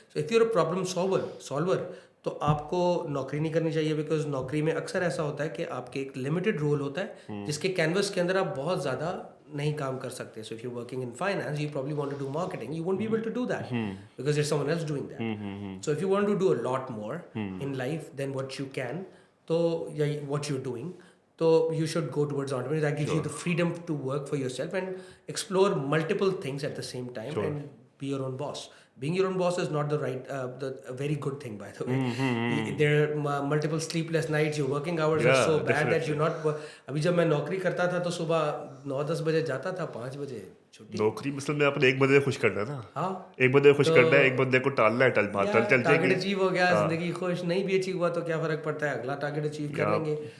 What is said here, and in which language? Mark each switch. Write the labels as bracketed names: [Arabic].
[English] so if you are a problem solver [Urdu] تو آپ کو نوکری نہیں کرنی چاہیے, بیکاز نوکری میں اکثر ایسا ہوتا ہے کہ آپ کے ایک لمیٹڈ رول ہوتا ہے جس کے کینوس کے اندر آپ بہت زیادہ نہیں کام کر سکتے. [English] So if you working in finance you probably want to do marketing, you won't be able to do that because there someone else doing that. So if you want to do a lot more in life than what you can, تو یا what you doing, تو you should go towards entrepreneurship. That gives you the freedom to work for yourself and explore multiple things at the same time and be your own boss. Being your own boss is not a very good thing, by the way. There are multiple sleepless nights. Your working hours are so bad that you're not. [Urdu] ابھی جب میں نوکری کرتا تھا تو صبح 9-10 بجے جاتا تھا, 5 بجے چھٹی. نوکری مثلا میں اپنے 1 بندے خوش کرنا ہے نا. ہاں, 1 بندے خوش کرنا ہے, 1 بندے کو ٹالنا ہے, چل ٹارگیٹ اچیو ہو گیا, زندگی خوش. نہیں بھی اچیو ہوا تو کیا فرق پڑتا ہے, اگلا ٹارگیٹ اچیو کر لیں گے.